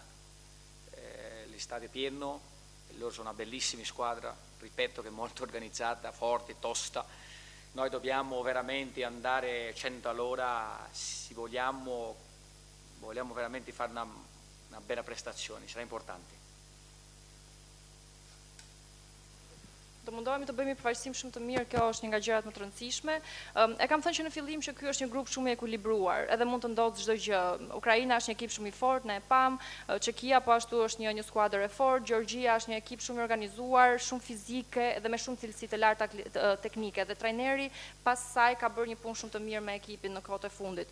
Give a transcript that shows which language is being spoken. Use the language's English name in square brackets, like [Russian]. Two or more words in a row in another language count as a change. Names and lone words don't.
[Italian] L'estate è pieno, loro sono una bellissima squadra, ripeto che è molto organizzata, forte, tosta. Noi dobbiamo veramente andare 100 all'ora se vogliamo veramente fare una bella prestazione, sarà importante. [Albanian] Do mundohemi të bëjmë përfaqësim shumë të mirë, kjo është një nga gjërat më të rëndësishme. E kam thënë që në fillim që ky është një grup shumë i ekuilibruar, edhe mund të ndodhë çdo gjë. Ukraina është një ekip shumë i fortë, ne e pam, Çekia po ashtu është një skuadër e fortë, Gjergjia është një ekip shumë i organizuar, shumë fizike dhe me shumë cilësi të larta teknike, dhe trajneri pas saj ka bërë një punë shumë të mirë me ekipin në kohët e fundit.